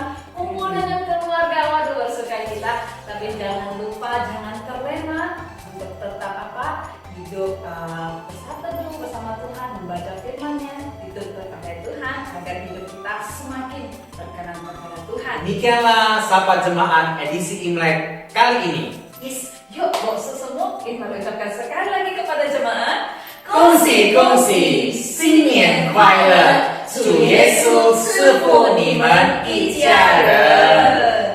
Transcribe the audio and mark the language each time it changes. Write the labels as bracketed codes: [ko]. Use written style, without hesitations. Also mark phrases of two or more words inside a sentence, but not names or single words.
[id] Kumpul dengan keluarga, waduh bersuka cita. Tapi jangan lupa, jangan terlena untuk tetap hidup bersatu bersama Tuhan, membaca firman-Nya, dituntun kepada Tuhan agar hidup kita semakin berkenan kepada Tuhan. demikianlah Sapa Jemaat edisi Imlek kali ini. Yes, yuk boksu semua kita mengucapkan sekali lagi kepada jemaat. [zh] 恭喜恭喜，新年快乐！祝耶稣赐福你们一家人。